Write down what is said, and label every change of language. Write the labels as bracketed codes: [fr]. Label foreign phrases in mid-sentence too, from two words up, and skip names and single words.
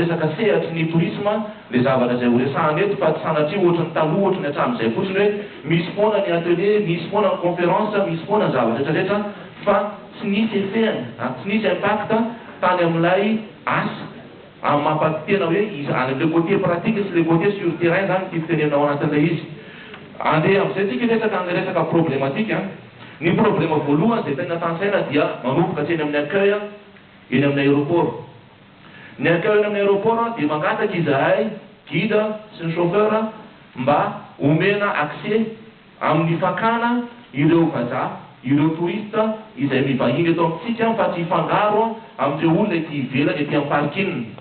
[mg] resaka sehatry ny tourisme le zavatra izay ho resahany eto fa tsy sanatria ohatrany taloha ohatrany hatramin'izay fotsiny hoe misy foana ny atelier misy foana ny conférence misy foana ny zavatra rehetrarehetra fa tsy nisy effet tsy nisy impact tany amin'ilay asa amin'ny mampatena hoe izy any amin' [fr] le côté pratique [mg] sy [fr] le côté sur terrain [mg] zany ty fitenenao anatin'ilay izy andeha amin'izay tsika resaka an'ilay resaka problématique ny problème voalohany izay tena tansaina dia manomboka atseny amin'ny accueil eny amin'ny aéroport ny accueil eny amin'ny aéroport dia mangataka izahay guide sy ny chauffeur mba omena accès amin'ny fakana ireo vazaha ireo touriste izay mivahiny eto amintsika fa tsy hifangaro amin'ireo olona ety ivelany ety amin'ny parking